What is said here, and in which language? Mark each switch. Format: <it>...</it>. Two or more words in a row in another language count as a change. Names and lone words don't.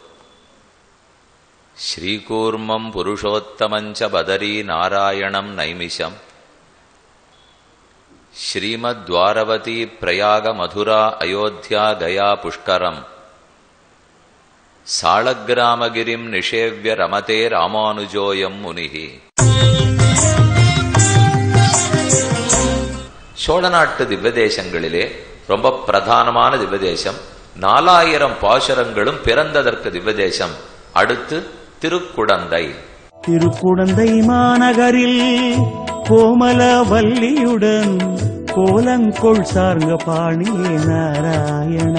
<sa>श्रीकूर्मं पुरुषोत्तमं च बदरी नारायणं नैमिषम् श्रीमद्द्वारवती प्रयाग मधुरा अयोध्या गया पुष्करम् साळग्रामगिरिं निषेव्य रमते रामानुजोऽयं मुनिः.</sa> <ta>சோழ நாட்டு திவ்யதேசங்களிலே ரொம்ப பிரதானமான திவ்யதேசம் 4000 பாசுரங்களும் பிறந்ததற்கு திவ்யதேசம். அடுத்து திருக்குடந்தை. திருக்குடந்தை மாநகரில் கோமல வல்லியுடன் கோலங்கொள் சார்ங்க பாணியே நாராயணா</ta>